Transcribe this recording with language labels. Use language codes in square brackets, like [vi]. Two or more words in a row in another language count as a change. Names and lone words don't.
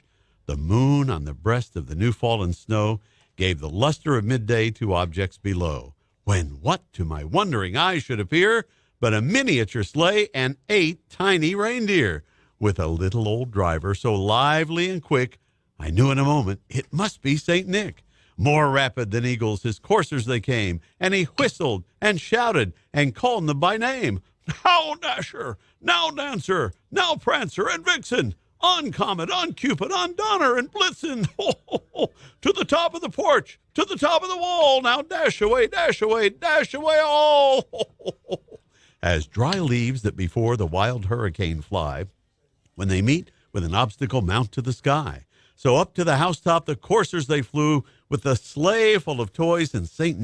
[en] The moon on the breast of the new-fallen snow gave the luster of midday to objects below, when what to my wondering eyes should appear but a miniature sleigh and 8 tiny reindeer, with a little old driver so lively and quick, I knew in a moment it must be St. Nick. More rapid than eagles his coursers they came, and he whistled and shouted and called them by name. Now Dasher, now Dancer, now Prancer and Vixen, on Comet, on Cupid, on Donner and Blitzen, ho, ho, ho, to the top of the porch, to the top of the wall, now dash away all. Ho, ho, ho. As dry leaves that before the wild hurricane fly, when they meet with an obstacle mount to the sky. So up to the housetop the coursers they flew, with the sleigh full of toys and St.